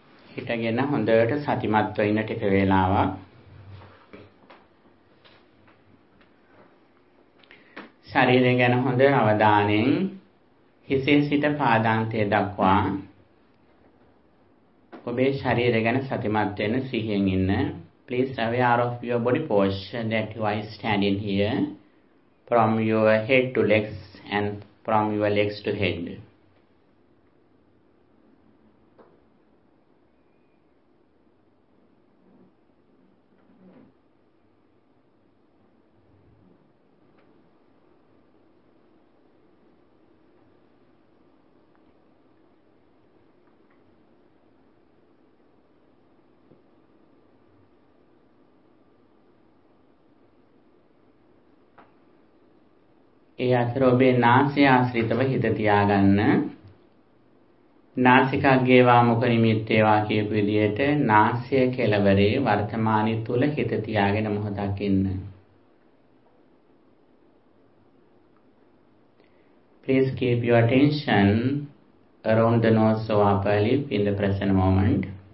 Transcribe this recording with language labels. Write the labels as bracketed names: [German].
[Sinhala] හිටගෙන හොඳට සතිමත්ව ඉන්න ටික වේලාවක් ශරීරය ගැන හොඳ අවධානයෙන් හිසෙන් සිට පාදාන්තය දක්වා ඔබේ ශරීරය ගැන සතිමත් වෙන සිහියෙන් ඉන්න. [English] Please aware of your body posture that you are standing here from your head to legs and from your legs to head. [Sinhala] ඒ අතර ඔබේ නාසය ආශ්‍රිතව හිත තියාගන්න. [Pali] නාසිකාග්ගේවා මුඛ නිමිත්තේවා [Sinhala] කියපු විදිහට නාසය කෙළවරේ වර්තමානයේ තුල හිත තියාගෙන මොහොතක් ඉන්න. [English] Please keep your attention around the nose or upper lip in the present moment.